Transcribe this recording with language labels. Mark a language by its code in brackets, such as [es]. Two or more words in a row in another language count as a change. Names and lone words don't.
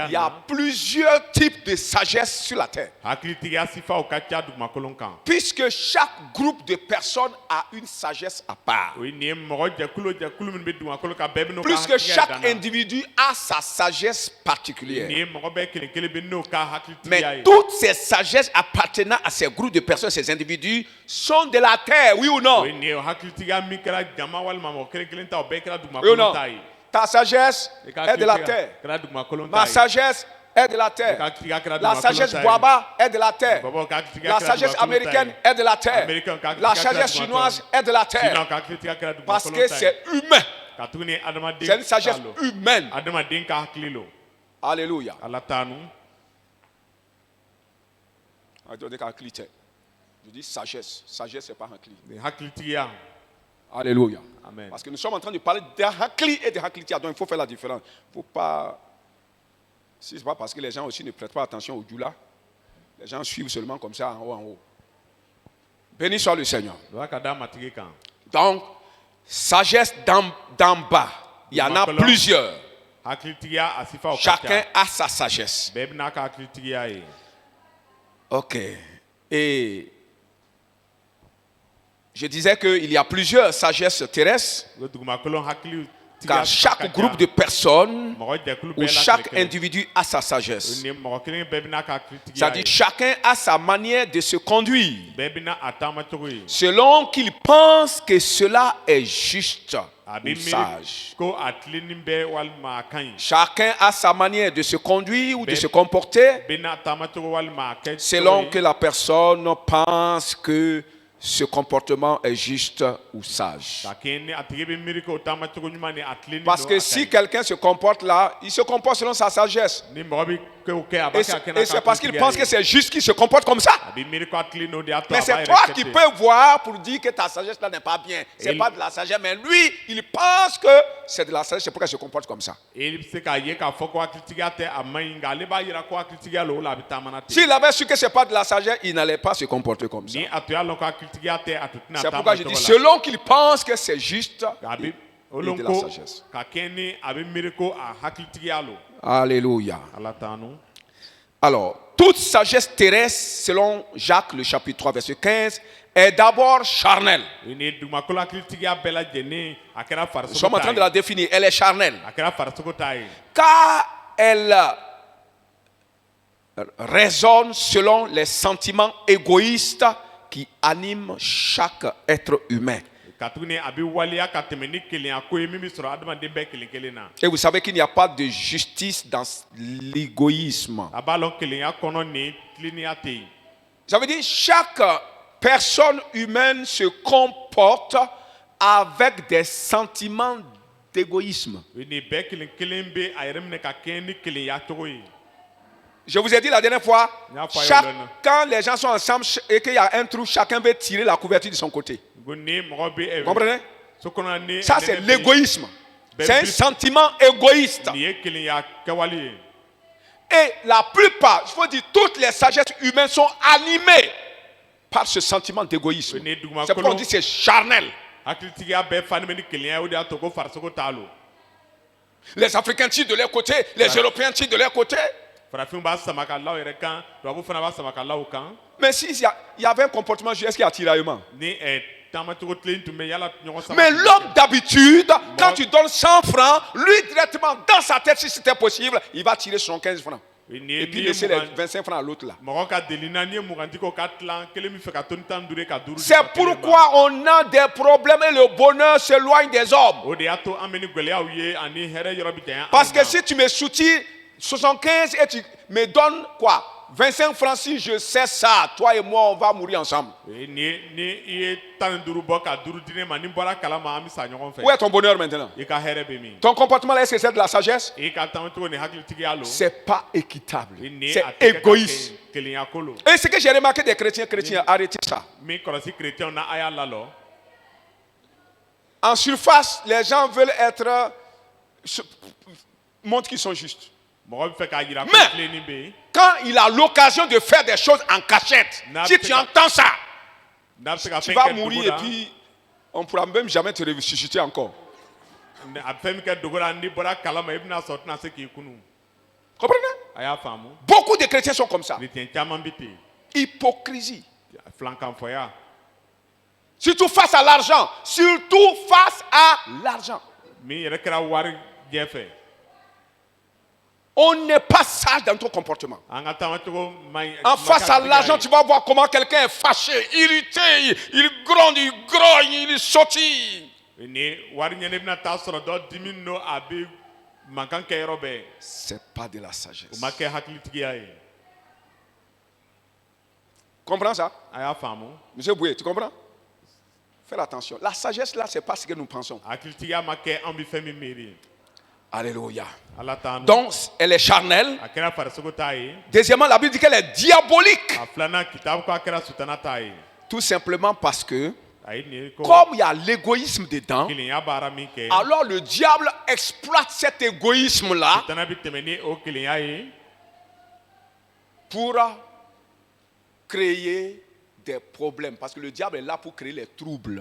[fr] il y a [bm] na [fr] plusieurs types de sagesse sur la terre. [bm] hakilitigiya sifaw ka ca dugumakolo kan [fr] Puisque chaque groupe de personnes a une sagesse à part. [bm] o ye nin ye mɔgɔ jɛkulu minnu bɛ dugumakolo kan bɛɛ bɛ n'o ka [fr] Puisque [bm] hakilitigiya [fr] chaque [bm] dan na [fr] individu a sa sagesse [bm] nin [fr] particulière. [bm] ye mɔgɔ bɛɛ kelen kelen bɛ n'o ka hakilitigiya [fr] Mais [bm] ye [fr] toutes ces sagesses appartenant à ces groupes de personnes, ces individus, sont de la terre, oui ou non? [bm] o ye nin ye o hakilitigiya min kɛra jama walima mɔgɔ kelen kelen ta o bɛɛ kɛra [fr] Oui ou [bm] dugumakolo [fr] non? [bm] ta ye [fr] Ta sagesse [bm] I ka [fr] est de la [bm] hakilitigiya [fr] terre. [bm] kɛra dugumakolo [fr] Ma [bm] ta ye [fr] sagesse est de la [bm] I ka [fr] terre. [bm] hakilitigiya kɛra [fr] La [bm] dugumakolo [fr] sagesse [bm] ta ye [fr] Baba est de la terre. [bm] Baba ka hakilitigiya [fr] La [bm] kɛra [fr] sagesse [bm] dugumakolo ta [fr] américaine [bm] ye [fr] est de la terre. [bm] Américain ka [fr] La [bm] hakilitigiya kɛra [fr] sagesse [bm] dugumakolo [fr] chinoise est de la [bm] Sinon [fr] terre. [bm] ka hakilitigiya kɛra [fr] Parce [bm] dugumakolo [fr] que [bm] ta ye [fr] c'est humain. [bm] ka tuguni adamaden [fr] C'est une sagesse [bm] ta lo [fr] humaine. [bm] adamaden ka hakili lo [fr] Alléluia. [bm] ala tanu [fr] Je dis sagesse. Sagesse, c'est pas hakli. [bm] ni hakilitigiya [fr] Alléluia. [bm] amen [fr] Parce que nous sommes en train de parler de hakli et de haklitia. Donc il faut faire la différence. Il ne faut pas. Si ce n'est pas parce que les gens aussi ne prêtent pas attention au djoula, les gens suivent seulement comme ça en haut, en haut. Béni soit le Seigneur. [bm] Loi ka da matigi kan [fr] Donc, sagesse d'en bas. Il y en a [bm] Makolo. [fr] plusieurs. [bm] hakilitigiya a sifaw ka [fr] Chacun [bm] ca [fr] a sa sagesse. [bm] bɛɛ bɛna ka hakilitigiya ye [fr] Ok. Et je disais qu'il y a plusieurs sagesses terrestres, [bm] o dugumakolo hakili [fr] car chaque groupe de personnes [bm] mɔgɔ jɛkulu [fr] ou [bm] bɛɛ la [fr] chaque [bm] kelen [fr] individu a sa sagesse. [bm] ni mɔgɔ kelen bɛɛ bɛna ka hakilitigiya [fr] C'est-à-dire [bm] ye [fr] chacun a sa manière de se conduire, [bm] bɛɛ bɛna a taamacogo ye [fr] selon qu'il pense que cela est juste [bm] a [fr] ou [bm] bɛ [fr] sage. [bm] miiri ko a tilenin bɛ walima a ka ɲi [fr] Chacun a sa manière de se conduire ou de se comporter, [bm] bɛna taamacogo walima a kɛ [fr] selon [bm] cogo [fr] que [bm] ye [fr] la personne pense que ce comportement est juste ou sage. [bm] ka kɛ ni a tigi bɛ miiri ko taamacogo ɲuman ni a tilenin [fr] Parce [bm] don [fr] que [bm] a ka [fr] si [bm] ɲi. [fr] quelqu'un se comporte là, il se comporte selon sa sagesse. [bm] ni mɔgɔ bɛ kɛ o kɛ a [fr] Et [bm] b'a kɛ [fr] c'est [bm] a kɛ n'a [fr] et c'est [bm] ka [fr] parce qu'il [bm] hakilitigiya [fr] pense que [bm] ye. [fr] c'est juste qu'il se comporte comme ça. [bm] a bɛ miiri ko a tilenin de y'a to [fr] Mais [bm] a [fr] c'est [bm] b'a [fr] toi [bm] yɛrɛ [fr] qui [bm] kɛ ten. [fr] peux voir pour dire que ta sagesse là n'est pas bien. C'est Et- pas de la sagesse, mais lui, il pense que c'est de la sagesse, c'est pourquoi il se comporte comme ça. [bm] e bɛ se k'a ye k'a fɔ ko hakilitigiya tɛ a man ɲi nka ale b'a yira ko hakilitigiya lo o la a bɛ taamana ten. [fr] S'il avait su que c'est pas de la sagesse, il n'allait pas se comporter comme ça. [bm] ni a to y'a lɔn ko hakilitigiya tɛ a tun tɛna [fr] C'est pourquoi je [bm] taama [fr] dis, [bm] cogo la. [fr] selon qu'il pense que c'est juste, [bm] a bɛ o [fr] Et [bm] lɔn [fr] de la [bm] ko [fr] sagesse. [bm] ka kɛ ni a bɛ miiri ko a hakilitigiya lo [fr] alléluia. [bm] ala tanu. [fr] Alors, toute sagesse terrestre, selon Jacques, le chapitre 3, verset 15, est d'abord charnelle. [bm] ni dugumakolo hakilitigiya bɛɛ lajɛlen a kɛra [fr] Nous sommes en [bm] farisogo [fr] train de [bm] ta [fr] la [bm] ye [fr] définir. Elle est charnelle. [bm] a kɛra farisogo ta ye [fr] Car elle raisonne selon les sentiments égoïstes qui animent chaque être humain. [bm] ka tuguni a bɛ waleya ka tɛmɛ ni kelenya ko ye min bɛ sɔrɔ adamaden bɛɛ kelen kelen na [fr] Et vous savez qu'il n'y a pas de justice dans l'égoïsme. [bm] a b'a lɔn kelenya kɔnɔ ni tilennenya tɛ yen. [fr] Ça veut dire chaque personne humaine se comporte avec des sentiments d'égoïsme. [bm] ni bɛɛ kelen kelen bɛ a yɛrɛ minɛ ka kɛ ni kelenya cogo ye. [fr] Je vous ai dit la dernière fois, N'y a pas quand les gens sont ensemble et qu'il y a un trou, chacun veut tirer la couverture de son côté. [bm] ko ni mɔgɔ bɛ [fr] Vous comprenez? [bm] so kɔnɔ ni [fr] Ça, c'est [bm] nɛnɛ bɛ yen, [fr] l'égoïsme. Ben, C'est un plus- sentiment égoïste. [bm] nin ye kelenya kɛwale ye. [fr] Et la plupart, il faut dire, toutes les sagesses humaines sont animées par ce sentiment d'égoïsme. [bm] Ni dugumakolo- [fr] C'est pourquoi on dit que c'est charnel. [bm] hakilitigiya bɛɛ fani bɛ ni kelenya ye o de y'a to ko farisogo t'a lo. [fr] Les Africains tirent de leur côté, les Européens tirent de leur côté. [bm] farafinw b'a sama ka la o yɛrɛ kan tubabu fana b'a sama ka la o kan [fr] Mais s'il y avait un comportement juste, est-ce qu'il y a tiraillement? [bm] ni taamacogo tilen tun bɛ yala ɲɔgɔn sama. [fr] Mais l'homme d'habitude, quand tu donnes 100 francs, lui directement, dans sa tête, si c'était possible, il va tirer 75 francs. Et puis laisser les 25 francs à l'autre là. [bm] mɔgɔ ka deli na n'i ye mugan di ko ka tilan kelen min fɛ ka to ni tan ni duuru ye ka duuru di [fr] C'est [bm] ka kelen ma. [fr] pourquoi on a des problèmes et le bonheur s'éloigne des hommes. [bm] o de y'a to an bɛ ni gɛlɛyaw ye ani hɛrɛ yɔrɔ bi janya. [fr] Parce que si tu me soutires 75 et tu me donnes quoi? 25 francs, si je sais ça, toi et moi, on va mourir ensemble. [bm] ni i ye tan ni duuru bɔ ka duuru di ne ma ni n bɔra kalama an bɛ sa ɲɔgɔn fɛ. [fr] Où est ton bonheur maintenant? [bm] i ka hɛrɛ bɛ min. [fr] Ton comportement là, est-ce que c'est de la sagesse? [bm] i ka taamacogo ni hakilitigiya lo. [fr] C'est pas équitable. [bm] ni [fr] C'est [bm] a tɛ kɛ ka [fr] égoïste. [bm] kɛ kelenya ko lo. [fr] Et ce que j'ai remarqué des chrétiens, arrêtez ça. [bm] min kɔlɔsi kerecɛnw na a y'a lalɔ. [fr] En surface, les gens veulent être. Montrent qu'ils sont justes. [bm] mɔgɔ bɛ fɛ k'a yira ko [fr] Mais- [bm] tilenni bɛ yen. [fr] Quand il a l'occasion de faire des choses en cachette, si tu entends ça, [bm] n'a bɛ se ka [fr] tu [bm] fɛn [fr] vas [bm] kɛ [fr] mourir [bm] dugu [fr] et [bm] la [fr] puis On ne pourra même jamais te ressusciter encore. [bm] a fɛn min kɛ dogo la n'i bɔra kalama i bɛna sɔrɔ tɛna se k'i kunu. [fr] Comprenez? [bm] A y'a faamu. [fr] Beaucoup de chrétiens sont comme ça. [bm] chrétien caman bɛ ten. [fr] Hypocrisie. [bm] filankanfɔya. [fr] Surtout face à l'argent. Surtout face à l'argent. [bm] min yɛrɛ kɛra wari jɛ fɛ. [fr] On n'est pas sage dans ton comportement. [bm] an ka taamacogo man ɲi. [fr] En face à l'argent, tu vas voir comment quelqu'un est fâché, irrité, il gronde, il grogne, il sautille. [bm] ni wari ɲɛnen i bɛna taa sɔrɔ dɔ dimi no a bɛ mankan kɛ yɔrɔ bɛɛ. [fr] C'est pas de la sagesse. [bm] o ma kɛ hakilitigiya ye. [fr] Comprends ça? [bm] a y'a faamu. [fr] Monsieur Boué, tu comprends? Fais attention. La sagesse là, c'est pas ce que nous pensons. [bm] hakilitigiya ma kɛ an bɛ fɛn min miiri. [fr] Alléluia. [bm] ala t'an. [fr] Donc, elle est charnelle. [bm] a kɛra farisogo ta ye. [fr] Deuxièmement, la Bible dit qu'elle est diabolique. [bm] a filanan kitabu ko a kɛra sutana ta ye. [fr] Tout simplement parce que, [bm] a ye nin ye ko. [fr] comme il y a l'égoïsme dedans, [bm] kelenya baara min kɛ. [fr] alors le diable exploite cet égoïsme-là [bm] sutana bɛ tɛmɛ ni o kelenya ye. [fr] pour créer des problèmes. Parce que le diable est là pour créer les troubles.